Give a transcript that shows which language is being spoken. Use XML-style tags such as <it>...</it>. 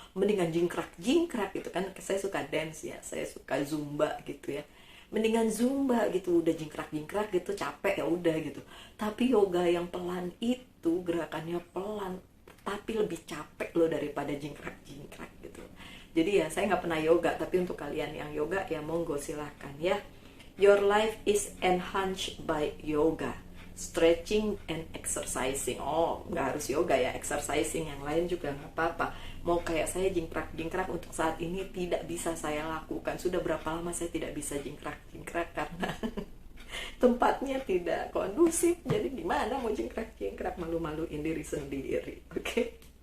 <id>Mendingan jingkrak gitu kan, saya suka dance ya, saya suka zumba gitu ya, mendingan zumba gitu, udah jingkrak gitu capek ya udah gitu. Tapi yoga yang pelan itu gerakannya pelan tapi lebih capek loh daripada jingkrak gitu. Jadi ya saya nggak pernah yoga, tapi untuk kalian yang yoga ya monggo silahkan ya.</id> <en>Your life is enhanced by yoga, stretching and exercising.</en> <id>Oh, nggak harus yoga ya, exercising yang lain juga nggak apa-apa. Mau kayak saya jingkrak untuk saat ini tidak bisa saya lakukan. Sudah berapa lama saya tidak bisa jingkrak karena tempatnya tidak kondusif. Jadi gimana mau jingkrak, malu-maluin diri sendiri. Oke.</id>